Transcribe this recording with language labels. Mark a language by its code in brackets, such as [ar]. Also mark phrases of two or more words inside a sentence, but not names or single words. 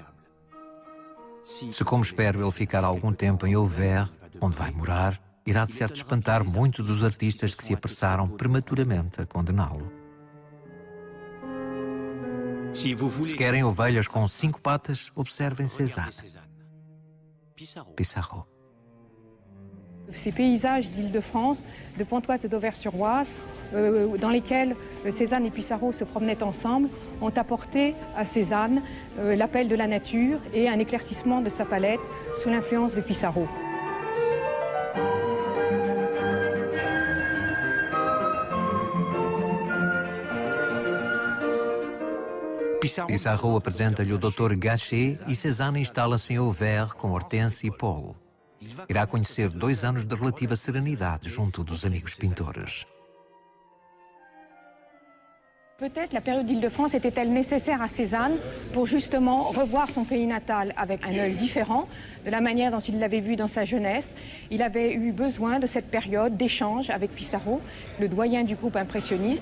[pt] Se, como espero, ele ficar algum tempo em Auvers, onde vai morar, irá de certo espantar muitos dos artistas que se apressaram prematuramente a condená-lo. Se querem ovelhas com 5 patas, observem Cézanne. Pissarro. [fr] Ces paysages d'Île-de-France, de Pontoise et d'Auvers-sur-Oise, dans lesquels Cézanne et Pissarro se promenaient ensemble, ont apporté à Cézanne l'appel de la nature et un éclaircissement de sa palette sous l'influence de Pissarro. [pt] Pissarro apresenta-lhe o Dr. Gachet e Cézanne instala-se em Auvers com Hortense e Paul. Irá conhecer 2 anos de relativa serenidade junto dos amigos pintores. [fr] Peut-être la période d'Île-de-France était-elle nécessaire à Cézanne pour justement revoir son pays natal avec un œil différent de la manière dont il l'avait vu dans sa jeunesse. Il avait eu besoin de cette période d'échange avec Pissarro, le doyen du groupe impressionniste.